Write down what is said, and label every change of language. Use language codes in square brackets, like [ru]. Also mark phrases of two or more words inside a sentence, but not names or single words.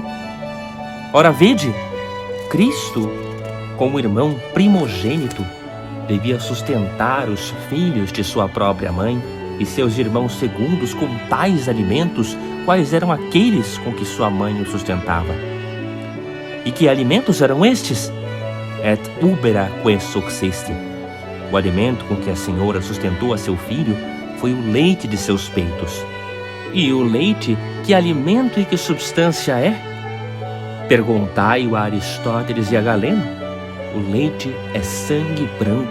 [pt] Ora, vede, Cristo, como irmão primogênito, devia sustentar os filhos de sua própria mãe e seus irmãos segundos com tais alimentos, quais eram aqueles com que sua mãe o sustentava. E que alimentos eram estes? [la] Et ubera quae succesti. [pt] O alimento com que a Senhora sustentou a seu filho foi o leite de seus peitos. E o leite, que alimento e que substância é? Perguntai-o a Aristóteles e a Galeno. O leite é sangue branco.